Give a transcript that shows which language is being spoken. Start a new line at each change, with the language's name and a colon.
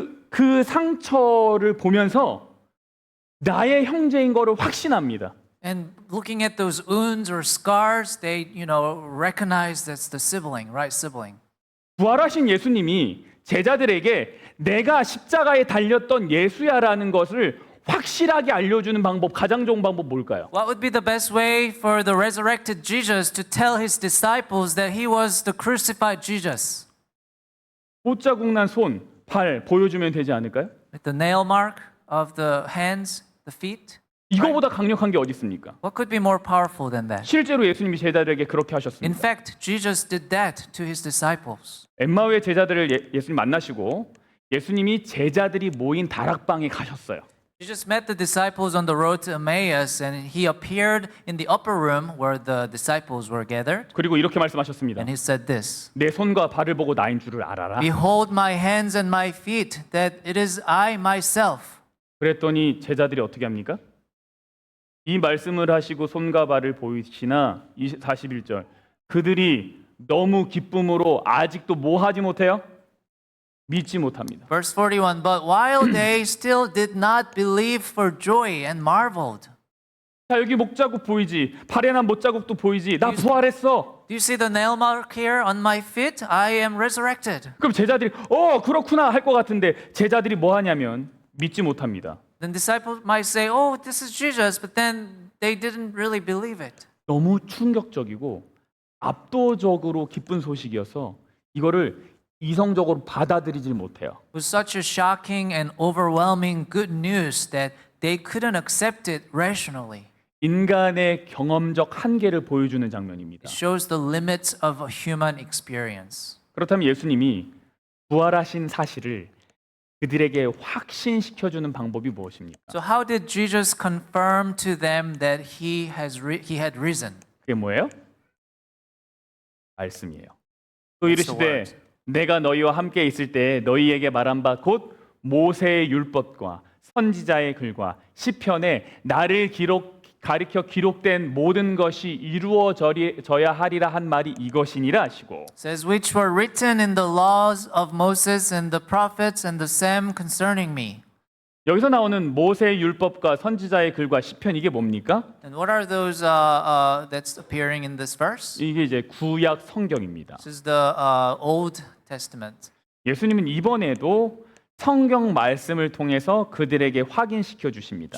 Korean: 그 상처를 보면서 나의 형제인 거를 확신합니다.
English: And looking at those wounds or scars, they recognize that's the sibling, right sibling.
Korean: 부활하신 예수님이 제자들에게 내가 십자가에 달렸던 예수야라는 것을 확실하게 알려주는 방법, 가장 좋은 방법 뭘까요?
English: What would be the best way for the resurrected Jesus to tell his disciples that he was the crucified Jesus?
Korean: 못자국 난 손, 발 보여주면 되지 않을까요?
English: With the nail mark of the hands, the feet?
Korean: 이거보다 강력한 게 어디 있습니까?
English: What could be more powerful than that?
Korean: 실제로 예수님이 제자들에게 그렇게
English: In
Korean: 하셨습니다.
English: fact, Jesus did that to his disciples.
Korean: 엠마오의 제자들을 예수님 만나시고 예수님이 제자들이 모인 다락방에 가셨어요.
English: Jesus met the disciples on the road to Emmaus, and he appeared in the upper room where the disciples were gathered,
Korean: 그리고 이렇게 말씀하셨습니다.
English: and he said this,
Korean: 내 손과 발을 보고 나인 줄을 알아라.
English: "Behold my hands and my feet, that it is I myself."
Korean: 그랬더니 제자들이 어떻게 합니까? 이 말씀을 하시고 손과 발을 보이시나 41절 그들이 너무 기쁨으로 아직도 뭐 하지 못해요? 믿지 못합니다.
English: Verse 41, but while they still did not believe for joy and marveled.
Korean: 자, 여기 목자국 보이지? 발에 난 못자국도 보이지? 나 부활했어.
English: Do you see the nail mark here on my feet? I am resurrected.
Korean: 그럼 제자들이 그렇구나 할 것 같은데 제자들이 뭐 하냐면 믿지 못합니다.
English: Then disciples might say, oh, this is Jesus, but then they didn't really believe it.
Korean: 너무 충격적이고 압도적으로 기쁜 소식이어서 이거를 이성적으로 받아들이질 못해요.
English: It was such a shocking and overwhelming good news that they couldn't accept it rationally.
Korean: 인간의 경험적 한계를 보여주는 장면입니다.
English: It shows the limits of a human experience.
Korean: 그렇다면 예수님이 부활하신 사실을 그들에게 확신시켜주는 방법이 무엇입니까?
English: So how did Jesus confirm to them that he had risen?
Korean: 그게 뭐예요? 말씀이에요. 또
English: That's the
Korean: 이르시되
English: word.
Korean: 내가 너희와 함께 있을 때 너희에게 말한 바 곧 모세의 율법과 선지자의 글과 시편에 나를 가리켜 기록된 모든 것이 이루어져야 하리라 한 말이 이것이니라 하시고
English: It says, which were written in the laws of Moses and the prophets and the same concerning me.
Korean: 여기서 나오는 모세의 율법과 선지자의 글과 시편 이게 뭡니까?
English: And what are those that's appearing in this verse?
Korean: 이게 이제 구약 성경입니다.
English: This is the Old Testament.
Korean: 예수님은 이번에도 성경 말씀을 통해서 그들에게 확인시켜 주십니다.